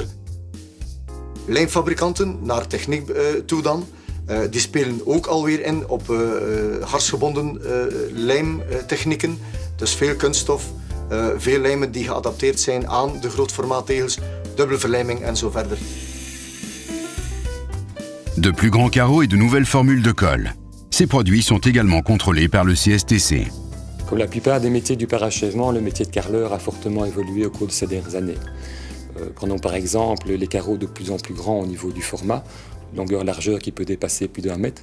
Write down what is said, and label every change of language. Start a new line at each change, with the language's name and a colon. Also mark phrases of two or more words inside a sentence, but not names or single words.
Dutch: Lijmfabrikanten, naar techniek toe dan, die spelen ook alweer in op harsgebonden lijmtechnieken. Dus veel kunststof, veel lijmen die geadapteerd zijn aan de grootformaattegels, dubbele verlijming en zo verder.
French: De plus grands carreaux et de nouvelles formules de colle. Ces produits sont également contrôlés par le CSTC. Comme la plupart des métiers du parachèvement, le métier de carreleur a fortement évolué au cours de ces dernières années. Prenons par exemple les carreaux de plus en plus grands au niveau du format, longueur-largeur qui peut dépasser plus d'1 mètre.